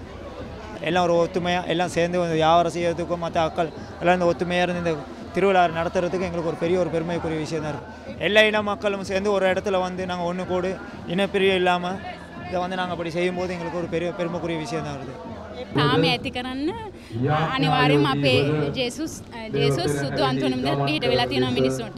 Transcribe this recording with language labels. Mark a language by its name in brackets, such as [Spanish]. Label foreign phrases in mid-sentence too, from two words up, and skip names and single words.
[Tamil] எல்லாம் ஒரு ஒத்துமையாக எல்லாம் சேர்ந்து வியாபாரம் செய்யறதுக்கும் மற்ற ஆட்கள் எல்லாம் இந்த ஒத்துமையாக இருந்து இந்த திருவிழா நடத்துறதுக்கு எங்களுக்கு ஒரு பெருமைக்குரிய விஷயம் தான் இருக்குது. எல்லா இன மக்களும் சேர்ந்து ஒரு இடத்துல வந்து நாங்கள் ஒன்று கூடு இனப்பிரிவு இல்லாமல் இதை வந்து நாங்கள் அப்படி செய்யும்போது எங்களுக்கு ஒரு பெருமைக்குரிய விஷயம் தான் வருது. [Sinhala] තාම ඇති කරන්න අනිවාර්යයෙන්ම අපේ ජේසුස් සුදු අන්තෝනි මුදිය පිහිට වෙලා තියෙනවා මිනිස්සුන්ට.